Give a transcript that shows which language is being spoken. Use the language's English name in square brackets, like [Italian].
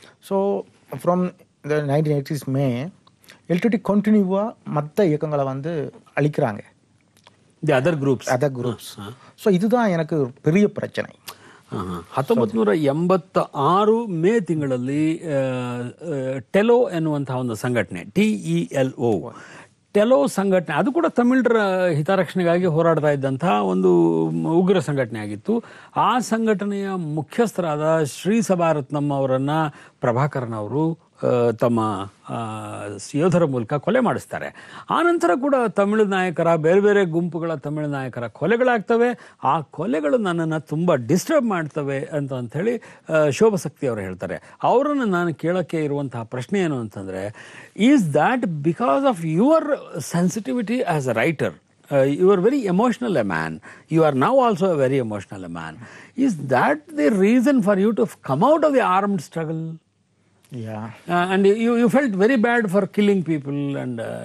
[English] So from the 1980s May, [Tamil] LTT கண்டினியூவாக மற்ற இயக்கங்களை வந்து அழிக்கிறாங்க. [English] The other groups. [Tamil] ஸோ இதுதான் எனக்கு பெரிய பிரச்சனை. [Kannada] 1986 ಮೇ ತಿಂಗಳಲ್ಲಿ ಟೆಲೋ ಎನ್ನುವಂತಹ ಒಂದು ಸಂಘಟನೆ, TELO, ಟೆಲೋ ಸಂಘಟನೆ, ಅದು ಕೂಡ ತಮಿಳರ ಹಿತರಕ್ಷಣೆಗಾಗಿ ಹೋರಾಡ್ತಾ ಇದ್ದಂತಹ ಒಂದು ಉಗ್ರ ಸಂಘಟನೆ ಆಗಿತ್ತು. ಆ ಸಂಘಟನೆಯ ಮುಖ್ಯಸ್ಥರಾದ ಶ್ರೀ ಸಭಾರತ್ನಂ ಅವರನ್ನ ಪ್ರಭಾಕರನ್ ಅವರು ತಮ್ಮ ಯೋಧರ ಮೂಲಕ ಕೊಲೆ ಮಾಡಿಸ್ತಾರೆ. ಆನಂತರ ಕೂಡ ತಮಿಳು ನಾಯಕರ, ಬೇರೆ ಬೇರೆ ಗುಂಪುಗಳ ತಮಿಳು ನಾಯಕರ ಕೊಲೆಗಳಾಗ್ತವೆ. ಆ ಕೊಲೆಗಳು ನನ್ನನ್ನು ತುಂಬ ಡಿಸ್ಟರ್ಬ್ ಮಾಡ್ತವೆ ಅಂತ ಹೇಳಿ ಶೋಭಶಕ್ತಿ ಅವರು ಹೇಳ್ತಾರೆ. ಅವರನ್ನು ನಾನು ಕೇಳೋಕ್ಕೆ ಇರುವಂತಹ ಪ್ರಶ್ನೆ ಏನು ಅಂತಂದರೆ, [English] Is that because of your sensitivity as a writer? You are very emotional a man. You are now also a very emotional a man. Is that the reason for you to come out of the armed struggle? Yeah. And you felt very bad for killing people and